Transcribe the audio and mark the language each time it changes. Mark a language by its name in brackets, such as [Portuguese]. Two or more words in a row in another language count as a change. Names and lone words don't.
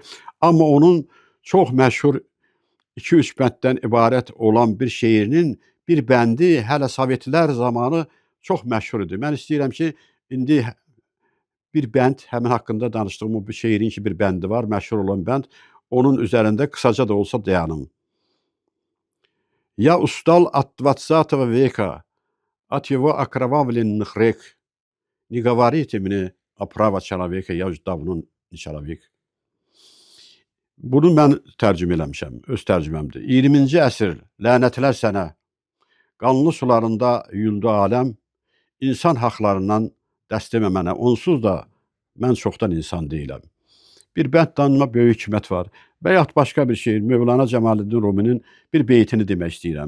[Azerbaijani] Amma onun çox məşhur 2-3 bənddən ibarət olan bir şeirinin bir bəndi hələ Sovetlər zamanı çox məşhur idi. Mən istəyirəm ki, indi bir bənd, həmin haqqında danışdığım bu şeirin ki, bir bəndi var, məşhur olan bənd. Onun üzərində qısaca da olsa dayanım. [Russian] Я устал от 20 века, от его окровавленных рек. Не говорите мне о право человека, я уже давно не человек. [Azerbaijani] Bunu mən tərcümə eləmişəm, öz tərcüməmdir. 20-ci əsr, lənətlər sənə, qanlı sularında yundu aləm, insan haqlarından dəst demə mənə, onsuz da mən çoxdan insan deyiləm. Bir bənd danıma böyük hikmət var və yaxud başqa bir şey, Mövlana Cəmaləddin Ruminin bir beytini demək istəyirəm.